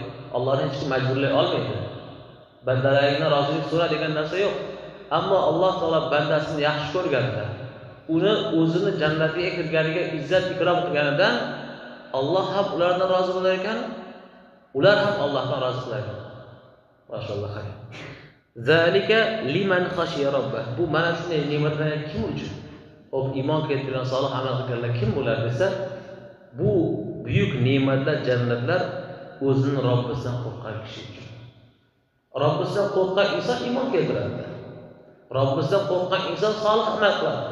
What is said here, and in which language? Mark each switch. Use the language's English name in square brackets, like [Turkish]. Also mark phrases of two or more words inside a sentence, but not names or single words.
[Uzbek] Allohni hech kim majburlay olmaydi. Bandalaringdan rozilik so'ra degan narsa yo'q. Ammo Alloh taolo bandasini yaxshi ko'rganda, uni o'zini jannatiga kirganiga izzat ikrom qilganidan Alloh ham ulardan rozi bo'lar ekan, ular ham Allohdan rozi qilar ekan. Maşallah. [Arabic] ذلك لمن خشي ربه. [Uzbek] Bu mana shunday ne'matlar kim uchun? O iymon keltirgan, solih amal qilganlar kim bo'lar desa, bu buyuk ne'matlar, jannatlar o'zining Robbisidan qo'rqqan kishi uchun. Robbisidan qo'rqqan inson iymon keltiradi. Robbisidan qo'rqqan inson solih amal qiladi.